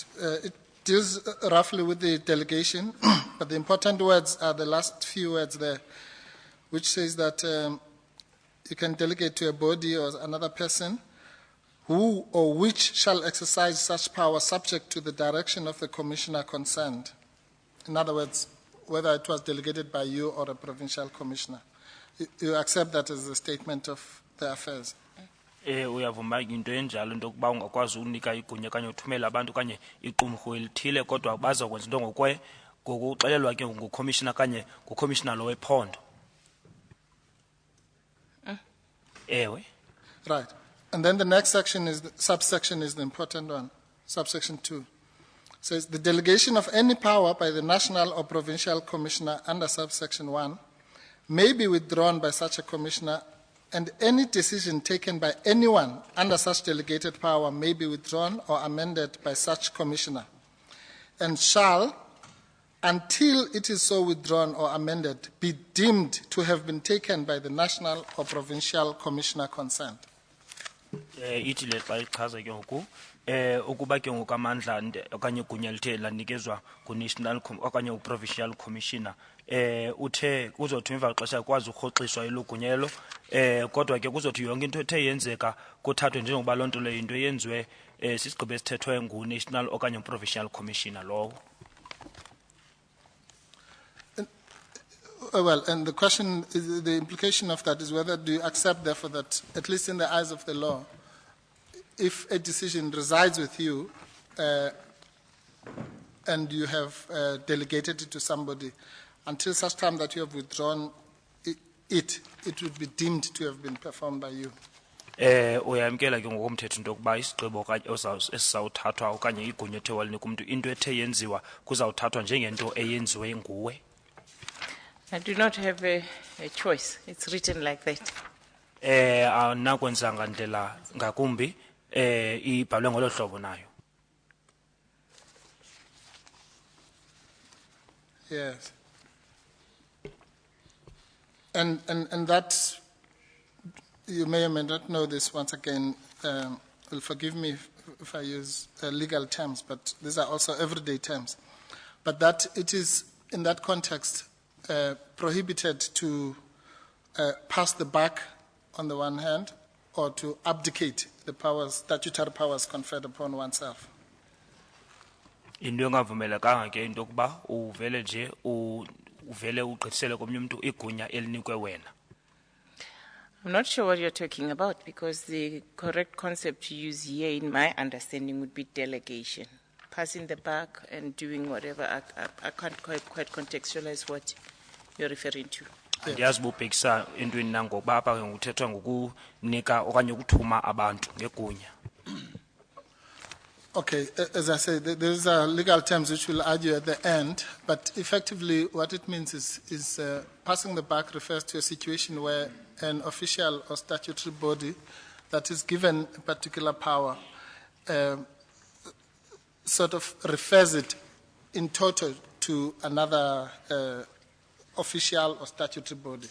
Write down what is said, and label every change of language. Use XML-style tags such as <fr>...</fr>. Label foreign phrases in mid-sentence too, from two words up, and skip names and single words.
<en>It deals roughly with the delegation, but the important words are the last few words there, which says that you can delegate to a body or another person who or which shall exercise such power subject to the direction of the commissioner concerned. In other words, whether it was delegated by you or a provincial commissioner. You accept that as a statement of the affairs?</en> <xh>Uyavuma into enjalo into yokuba ungakwazi unika igunya kanye uthumela abantu kanye iqumrhu elithile kodwa bazokwenza into ngokuxelelwa ke ngucommissioner kanye ngucommissioner lo wephondo. Ewe.</xh> <en>Right. And then the next section subsection is the important one, subsection 2. Says the delegation of any power by the national or provincial commissioner under subsection 1 may be withdrawn by such a commissioner, and any decision taken by anyone under such delegated power may be withdrawn or amended by such commissioner, and shall, until it is so withdrawn or amended, be deemed to have been taken by the national or provincial commissioner concerned.</en> <xh>Ithi le xa ichaza ke ngoku ukuba ke ngoku amandla okanye igunya lithe lanikezwa ku-national okanye u-provincial commissioner uthe kuzothi emva xesha kwazi urhoxiswa elo gunya elo kodwa ke kuzothi yonke into ethe yenzeka kuthathwe njengoba loo nto leyo into yenziwe sisigqibo esithethwe ngu-national okanye u-provincial commissioner lowo.</xh> <en>Well, and the question, the implication of that is whether do you accept, therefore, that at least in the eyes of the law, if a decision resides with you and you have delegated it to somebody, until such time that you have withdrawn it would be deemed to have been performed by you.</en> <xh>Uyamkela ke ngokomthetho into yokuba isigqibo esizawuthathwa okanye igunya ethe walinika umuntu into ethe yenziwa kuzawuthathwa njengento eyenziwe nguwe.</xh> <en>I do not have a choice. It's written like that.</en> <xh>Anakwenza ngandlela ngakumbi ibhalwe ngolo hlobo nayo.</xh> <en>Yes. And that, you may or may not know this once again, will forgive me if I use legal terms, but these are also everyday terms. But that it is, in that context, prohibited to pass the buck on the one hand, or to abdicate the powers, statutory powers conferred upon oneself.</en> <xh>Into engavumelekanga ke into yokuba uvele nje uvele ugqithisele komnye umuntu igunya elinikwe wena.</xh> <en>I'm not sure what you're talking about, because the correct concept to use here, in my understanding, would be delegation. Passing the buck and doing whatever. I can't quite contextualize what you're referring to.</en> <xh>Ndiyazi ubhekisa entweni nangokuba apha ke ngokuthethwa ngokunika okanye ukuthuma abantu ngegunya.</xh> <en>Okay, as I say, there's legal terms which we'll argue at the end, but effectively what it means is passing the buck refers to a situation where an official or statutory body that is given a particular power sort of refers it in total to another official or statutory body.</en>